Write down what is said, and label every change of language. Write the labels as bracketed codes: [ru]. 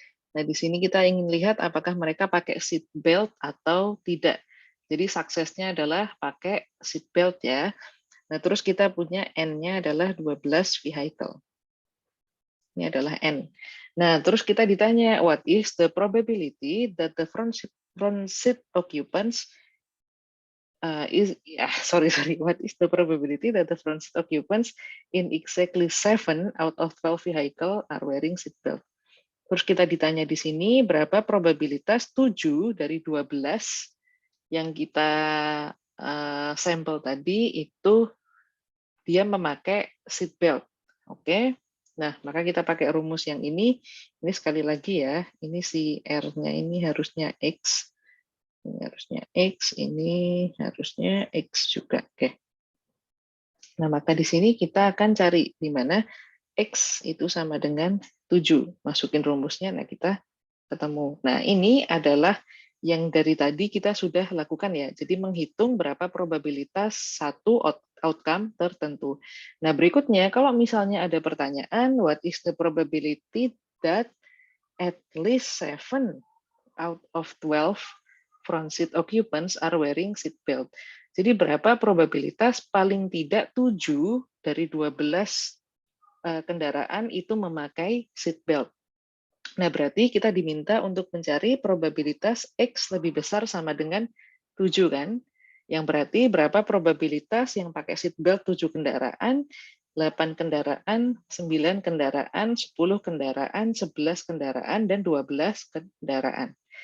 [id] Nah, di sini kita ingin lihat apakah mereka pakai seat belt atau tidak. Jadi suksesnya adalah pakai seat belt ya. Nah, terus kita punya N-nya adalah 12 vehicle. Ini adalah N. [en] Nah, terus kita ditanya, what is the probability that the front seat occupants what is the probability that the front seat occupants in exactly 7 out of 12 vehicle are wearing seat belt? [id] Terus kita ditanya di sini berapa probabilitas 7 dari 12 yang kita sampel tadi itu dia memakai seat belt. Oke. Nah, maka kita pakai rumus yang ini. Ini sekali lagi ya, ini si R-nya ini harusnya X. Ini harusnya X, ini harusnya X juga. Oke. Nah, maka di sini kita akan cari di mana X itu sama dengan 7. Masukin rumusnya, nah kita ketemu. Nah, ini adalah yang dari tadi kita sudah lakukan ya. Jadi menghitung berapa probabilitas satu outcome tertentu. [en] Nah, berikutnya kalau misalnya ada pertanyaan, what is the probability that at least 7 out of 12 front seat occupants are wearing seat belt. [id] Jadi berapa probabilitas paling tidak 7 dari 12 kendaraan itu memakai seat belt. Nah, berarti kita diminta untuk mencari probabilitas X lebih besar sama dengan 7 kan? Yang berarti berapa probabilitas yang pakai seat belt 7 kendaraan, 8 kendaraan, 9 kendaraan, 10 kendaraan, 11 kendaraan, dan 12 kendaraan.